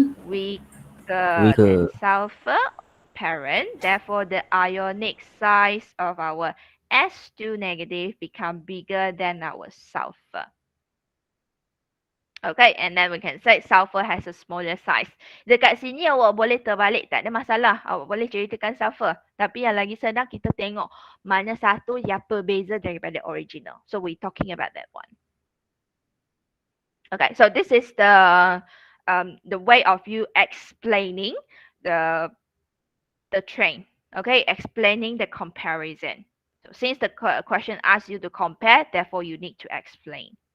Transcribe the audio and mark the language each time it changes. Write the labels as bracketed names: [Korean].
[English] Weaker than sulfur parent. Therefore, the ionic size of our S2 negative become bigger than our sulfur. Okay, and then we can say sulfur has a smaller size. [Malay] Dekat sini awak boleh terbalik, tak ada masalah. Awak boleh ceritakan sulfur. Tapi yang lagi senang kita tengok mana satu yang berbeza daripada original. [English] So we talking about that one. Okay, so this is the way of you explaining the train. Okay, explaining the comparison. So since the question asks you to compare, therefore you need to explain.